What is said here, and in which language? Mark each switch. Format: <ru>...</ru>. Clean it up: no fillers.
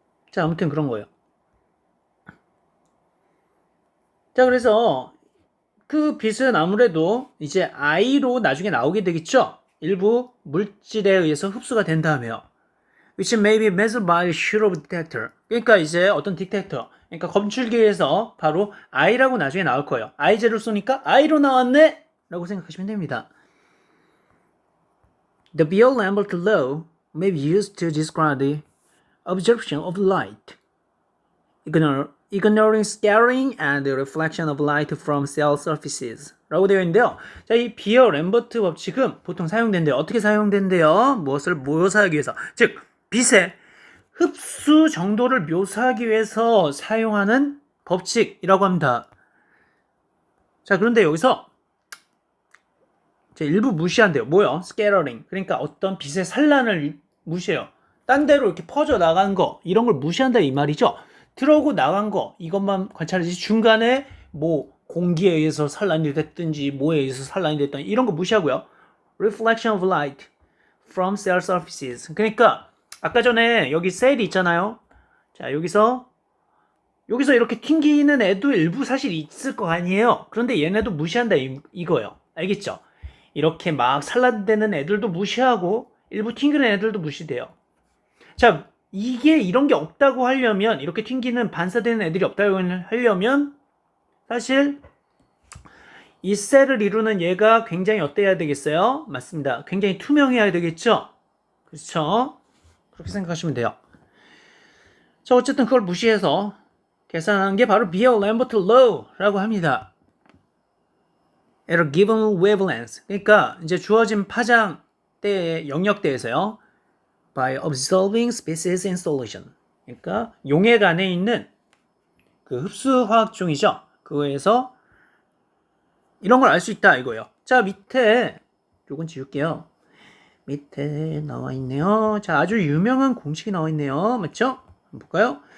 <ko>자, 아무튼 그런 거예요. 자, 그래서 그 빛은 아무래도 이제 I로 나중에 나오게 되겠죠. 일부 물질에 의해서 흡수가 된 다음에요.</ko> <en>which may be measured by a Schurter detector.</en> <ko>그러니까 이제 어떤 디텍터, 그러니까 검출기에서 바로 I라고 나중에 나올 거예요. I0를 쏘니까 I로 나왔네? 라고 생각하시면 됩니다.</ko> <en>The Beer-Lambert law may be used to describe the absorption of light, ignoring scattering and the reflection of light from cell surfaces.</en> <ko>라고 되어 있는데요. 자, 이 비어-램버트 법칙은 보통 사용된대요. 어떻게 사용된대요? 무엇을 묘사하기 위해서. 즉, 빛의 흡수 정도를 묘사하기 위해서 사용하는 법칙이라고 합니다. 자, 그런데 여기서 일부 무시한대요. 뭐요? scattering. 그러니까 어떤 빛의 산란을 무시해요. 딴 데로 이렇게 퍼져 나간 거, 이런 걸 무시한다 이 말이죠. 들어오고 나간 거, 이것만 관찰하지 중간에 뭐 공기에 의해서 산란이 됐든지 뭐에 의해서 산란이 됐든지 이런 거 무시하고요.</ko> <en>reflection of light from cell surfaces.</en> <ko>그러니까 아까 전에 여기 셀이 있잖아요. 자, 여기서 이렇게 튕기는 애도 일부 사실 있을 거 아니에요. 그런데 얘네도 무시한다 이거예요. 알겠죠? 이렇게 막 산란되는 애들도 무시하고 일부 튕기는 애들도 무시돼요. 자, 이게 이런 게 없다고 하려면, 이렇게 튕기는 반사되는 애들이 없다고 하려면 사실 이 셀을 이루는 얘가 굉장히 어때야 되겠어요? 맞습니다. 굉장히 투명해야 되겠죠? 그렇죠? 그렇게 생각하시면 돼요. 자, 어쨌든 그걸 무시해서 계산한 게 바로 비어-램버트 law라고 합니다.</ko> <en>at a given wavelength.</en> <ko>그러니까 이제 주어진 파장대의 영역대에서요.</ko> <en>by observing species in solution.</en> <ko>그러니까 용액 안에 있는 그 흡수 화학종이죠. 그거에서 이런 걸 알 수 있다 이거예요. 자, 밑에 요건 지울게요. 밑에 나와 있네요. 자, 아주 유명한 공식이 나와 있네요. 맞죠? 한번 볼까요?</ko>